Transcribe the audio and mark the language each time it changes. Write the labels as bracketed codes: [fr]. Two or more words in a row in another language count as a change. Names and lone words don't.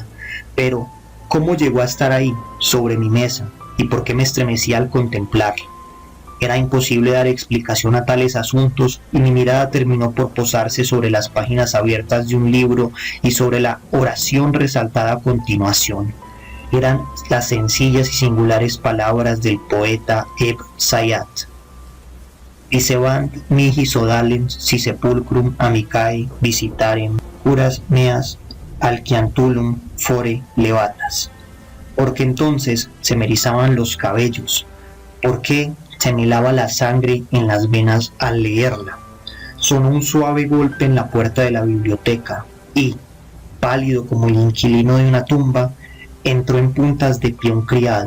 [es] Pero, ¿cómo llegó a estar ahí, sobre mi mesa, y por qué me estremecía al contemplarla? Era imposible dar explicación a tales asuntos y mi mirada terminó por posarse sobre las páginas abiertas de un libro y sobre la oración resaltada a continuación. Eran las sencillas y singulares palabras del poeta Ebn Zayat. [la] Dicebant mihi sodalem si sepulcrum amicae visitarem, curas meas alquiantulum fore levatas. [es] Porque entonces se me erizaban los cabellos. ¿Por qué se me helaba la sangre en las venas al leerla? Sonó un suave golpe en la puerta de la biblioteca y, pálido como el inquilino de una tumba, entró en puntas de pie un criado.